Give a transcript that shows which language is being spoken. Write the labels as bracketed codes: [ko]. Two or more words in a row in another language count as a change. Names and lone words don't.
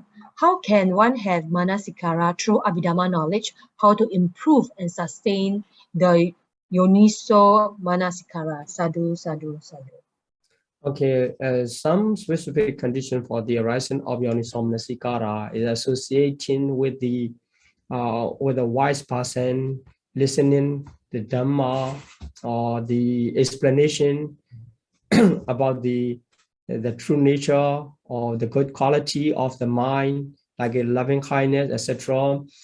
[en] How can one have manasikara through Abhidhamma knowledge? How to improve and sustain the [pi] yoniso manasikara? Sadhu, sadhu, sadhu. [en] Okay, some specific condition for the arising of [pi] yoniso manasikara [en] is associating with the wise person, listening the Dhamma or the explanation about the true nature or the good quality of the mind, like a loving kindness, etc.